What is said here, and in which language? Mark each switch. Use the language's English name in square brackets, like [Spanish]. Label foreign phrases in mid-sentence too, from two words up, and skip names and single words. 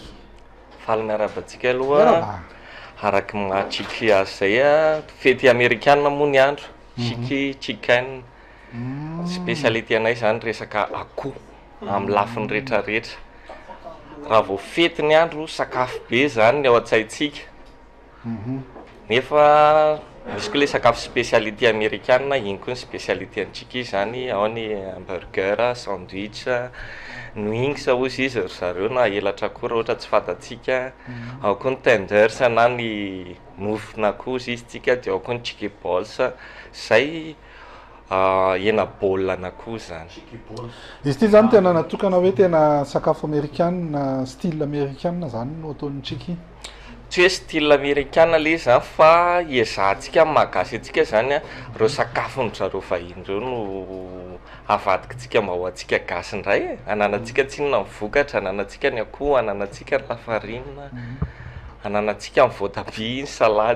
[Malagasy] Faly miarabantsika aloha araky maha-shiki azy zay fety amerikanina moa ny andro shiki chicken spécialité anay zany resaka akoho amin'ny lafiny rehetrarehetra raha vao fety ny andro sakafo be zany ny ao an-tsaintsika. Nefa misy koa le sakafo [French] spécialité américaine [Malagasy] igny koa ny spécialité antsika zany ao ny hamburger, sandwich, wings ozy izy zareo na elatra koa raha ohatra tsy fatatsika. Ao koa ny tenders na ny nofona koa izy tsika dia ao koa ny [English] chicken balls [Malagasy] zay hena baolina koa zany. Izy ity zany tena natokana hoe tena sakafo américaine [French] style américaine [Malagasy] zany no ataony chicky. Tsy hoe [French] style américaine [Malagasy] le zany fa ezahantsika malagasy atsika zany reo sakafony zareo vahiny reo no avadikitsika mba ho antsika gasy indray ananatsika tsinona mivokatra, ananatsika ny akoho, ananatsika lafarinina, ananatsika ny voatabia, ny salady.